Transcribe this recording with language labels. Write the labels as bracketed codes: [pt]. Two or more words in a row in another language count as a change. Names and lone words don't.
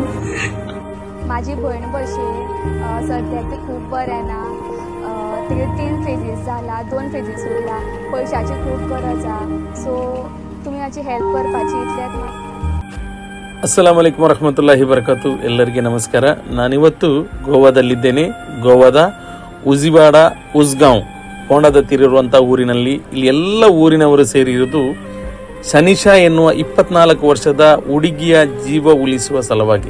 [kok] माझी भयण भशेन सद्या ती खूब बरें ना. तिगे 3 फेजीस जाला, 2 फेजीस उरला. पयशाची खूब गरज आसा. सो तुमी हाची हेल्प करपाची इतलेंच. [ar] السلام عليكم ورحمة الله وبركاته. [kn] ಎಲ್ಲರಿಗೆ ನಮಸ್ಕಾರ. ನಾನಿವತ್ತು ಗೋವಾದಲ್ಲಿದ್ದೇನೆ. ಗೋವಾದ ಉಜಿವಾಡ ಉಸ್ಗಾಂವ್ ಹೋಂಡದ ತೀರಿರುವಂಥ ಊರಿನಲ್ಲಿ. ಇಲ್ಲಿ ಎಲ್ಲ ಊರಿನವರು ಸೇರಿರುವುದು ಸನಿಷಾ ಎನ್ನುವ 24 ವರ್ಷದ ಹುಡುಗಿಯ ಜೀವ ಉಳಿಸುವ ಸಲುವಾಗಿ.